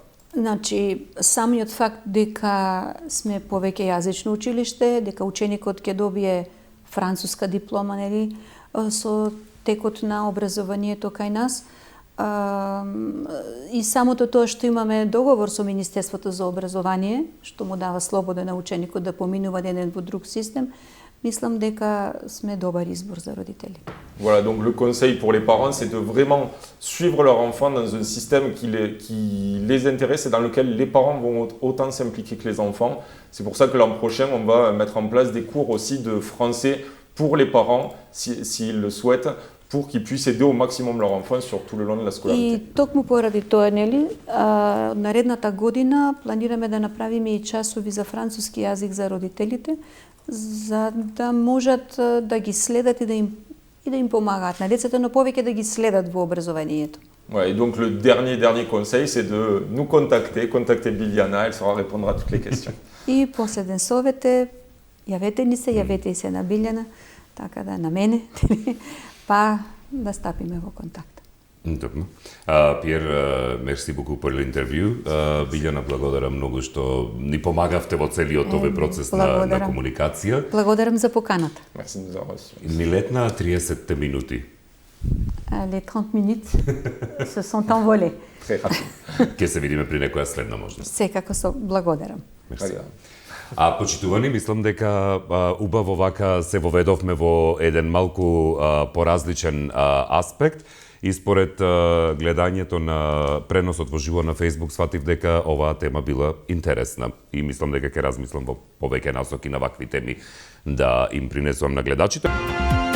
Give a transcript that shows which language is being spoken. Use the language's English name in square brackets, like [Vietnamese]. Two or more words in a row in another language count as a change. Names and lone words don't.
[Macedonian] Значи, самиот факт дека сме повеќе јазично училиште, дека ученикот ќе добие француска диплома, нели, со текот на образованието кај нас, и самото тоа што имаме договор со Министерството за образование, што му дава слобода на ученикот да поминува еден во друг систем, мислам дека сме добар избор за родители. [French] Voilà, donc le conseil pour les parents, c'est de vraiment suivre leur enfant dans un système qui les intéresse et dans lequel les parents vont autant s'impliquer que les enfants. C'est pour ça que l'an prochain, on va mettre en place des cours aussi de français pour les parents, s'ils le souhaitent, pour qu'ils puissent aider au maximum leur enfant sur tout le long de la scolarité. [Macedonian] И токму поради тоа, нели, наредната година планираме да направиме и часови за француски јазик за родителите, за да можат да ги следат и да им помагаат на децата, но повеќе да ги следат во образованието. [French] Ouais, et donc le dernier conseil, c'est de nous contacter Biliana, elle saura répondre à toutes les questions. [Macedonian] И последен совет е, јавете ни се, јавете и се на Билјана, така да на мене, па да стапиме во контакт. Добро. Пиер, [French] merci beaucoup [Macedonian] по интервју. Билјана, благодарам многу што ни помагавте во целиот овој процес на комуникација. Благодарам за поканата. [French] Merci de nous avoir reçus. [Macedonian] Ни летна 30 минути. [French] Les 30 minutes se sont envolées. Très rapide. [Macedonian] Ке се видиме при некоја следна можност. Секако со благодарам. Мерси. Почитувани, мислам дека убаво вака се воведовме во еден малку поразличен аспект. И според гледањето на преносот во живо на Facebook сватив дека оваа тема била интересна и мислам дека ќе размислам во повеќе насоки на вакви теми да им принесувам на гледачите.